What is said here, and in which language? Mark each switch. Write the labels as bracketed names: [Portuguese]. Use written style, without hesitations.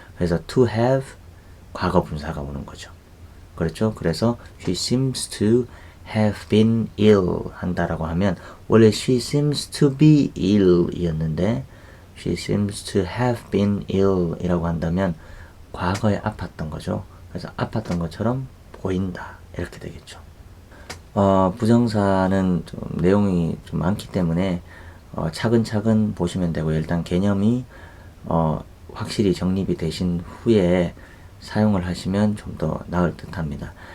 [Korean] 그래서 to have 과거 분사가 오는 거죠. 그렇죠? [English] 그래서 she seems to have been ill 한다라고 하면 원래 she seems to be ill 이었는데 she seems to have been ill [Korean] 이라고 한다면 과거에 아팠던 거죠. 그래서 아팠던 것처럼 보인다 이렇게 되겠죠. 부정사는 좀 내용이 좀 많기 때문에 차근차근 보시면 되고 일단 개념이 확실히 정립이 되신 후에 사용을 하시면 좀 더 나을 듯 합니다.